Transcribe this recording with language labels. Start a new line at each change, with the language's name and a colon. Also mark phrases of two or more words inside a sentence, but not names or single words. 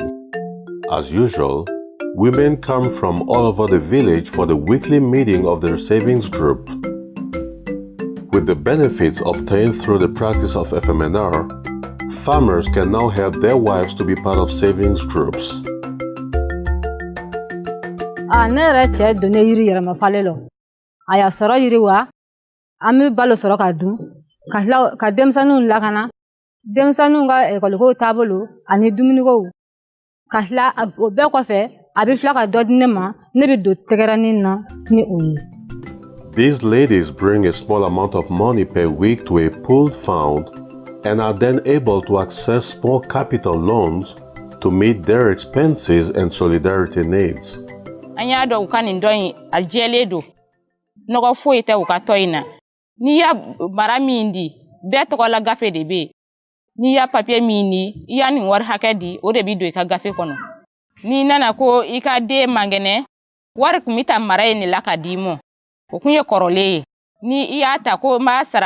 English: As usual, women come from all over the village for the weekly meeting of their savings group. With the benefits obtained through the practice of FMNR, farmers can now help their wives to be part of savings groups.
Bambara: Ne yɛrɛ cɛ donne yiri yɛrɛma falen lɔ a y'a sɔrɔ yiri wa an bɛ balo sɔrɔ ka dun ka denmisɛnninw lakana denmisɛnninw ka ekɔliko taabolo ani dumuniko ka tila o bɛɛ kɔfɛ a bɛ tila ka dɔ di ne ma ne bɛ don tɛgɛrɛnin na ni o ye.
English: These ladies bring a small amount of money per week to a pooled fund and are then able to access small capital loans to meet their expenses and solidarity needs.
Bambara: An y'a dɔn u ka nin dɔ in a jɛlen don nɔgɔ foyi tɛ u ka tɔ in na n'i y'a mara min di bɛɛ tɔgɔ la gafe de bɛ yen n'i y'a papiye min di i y'a nin wari hakɛ di o de bɛ don i ka gafe kɔnɔ n'i nana ko i ka den mangɛnɛ wari kun bɛ ta mara in de la ka d'i ma o kun ye kɔrɔlen ye ni i y'a ta ko n b'a sara